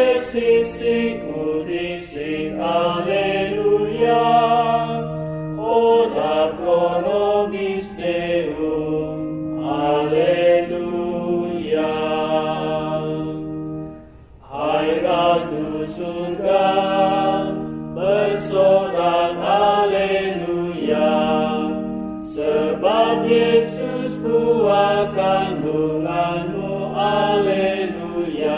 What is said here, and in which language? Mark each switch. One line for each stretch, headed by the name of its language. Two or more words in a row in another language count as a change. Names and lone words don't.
Latin: sisiku disik Alleluia, ora pro nobis Deum, Alleluia.
Indonesian: Hai Ratu surga, bersorak Alleluia, sebab Yesusku kandunganmu, Alleluia.